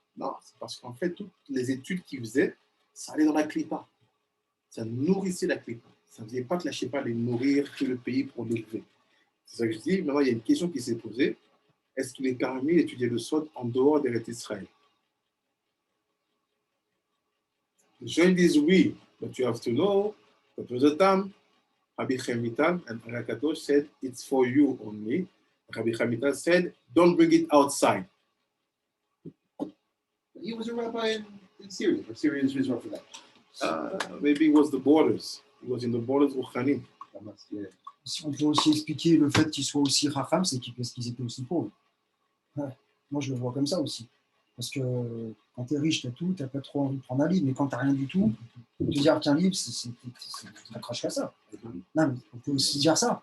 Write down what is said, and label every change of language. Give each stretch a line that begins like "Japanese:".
French: Non, c'est parce qu'en fait, toutes les études qu'ils faisaient, ça allait dans la klipa. Ça nourrissait la klipa. Ça ne faisait pas que la shefa allait nourrir tout le pays pour l'élever. C'est ça que je dis. Maintenant, il y a une question qui s'est posée. Est-ce qu'il est permis d'étudier le Sod en dehors des Eretz Israël? Les gens disent oui,
English: but you have to know that was a time Rabbi Chemital and Rakadosh said it's for you only. Rabbi Chemital said don't bring it outside. He was a rabbi in Syria, or Syria is Israel for that. Maybe it was the borders. It was in the borders of Khanim.
French: Si on peut aussi expliquer le fait qu'ils soient aussi racham, c'est parce qu'ils étaient aussi pauvres. Ouais. Moi, je le vois comme ça aussi. Parce que quand tu es riche, tu as tout, tu n'as pas trop envie de prendre un livre. Mais quand tu n'as rien du tout, te dire qu'un livre, c'est crache qu'à ça. Non, mais on peut aussi dire ça.